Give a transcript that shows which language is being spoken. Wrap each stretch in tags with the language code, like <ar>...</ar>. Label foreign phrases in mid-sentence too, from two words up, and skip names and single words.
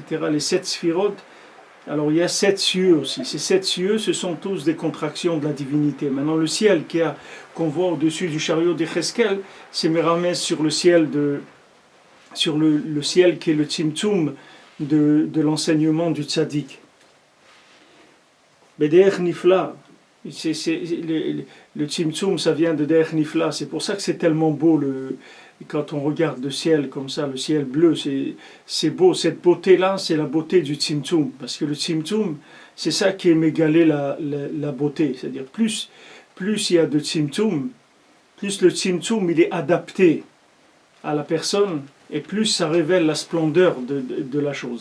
<fr>Les 7 sphirot. Alors il y a 7 cieux aussi. Ces 7 cieux, ce sont tous des contractions de la divinité. Maintenant le ciel qu'on voit au-dessus du chariot d'Yecheskel, c'est Méramès sur le ciel le ciel qui est le tzimtzum de l'enseignement du tzaddik.</fr> <he>בדרך נפלאה,</he> <fr>le tzimtzum, ça vient de</fr> <he>דרך נפלאה.</he> <fr>C'est pour ça que c'est tellement beau quand on regarde le ciel comme ça, le ciel bleu, c'est beau. Cette beauté-là, c'est la beauté du tzimtzum. Parce que le tzimtzum, c'est ça qui est mégalé la beauté. C'est-à-dire, plus il y a de tzimtzum, plus le tzimtzum il est adapté à la personne, et plus ça révèle la splendeur de la chose.</fr>